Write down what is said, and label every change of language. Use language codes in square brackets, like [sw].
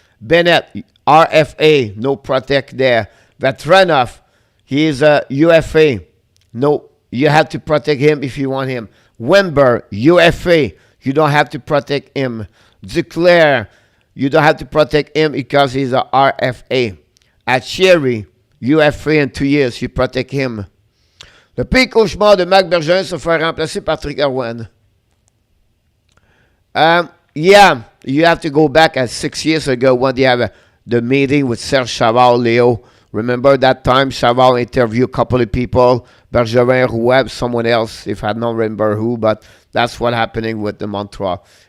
[en] Bennett, RFA, no protect there. Vetranov, he is a UFA, no. You have to protect him if you want him. Wember, UFA, you don't have to protect him. Duclair, you don't have to protect him because he's a RFA. Cherry, UFA in 2 years, you protect him. [fr] Le pire cauchemar de Marc Bergeron se faire remplacer par Patrick Roy. [en] Yeah, you have to go back at 6 years ago when they have the meeting with Serge Chavard, Leo. Remember that time Chavard interviewed a couple of people, Bergeron, Roy, someone else, if I don't remember who, but that's what happening with the Montreal.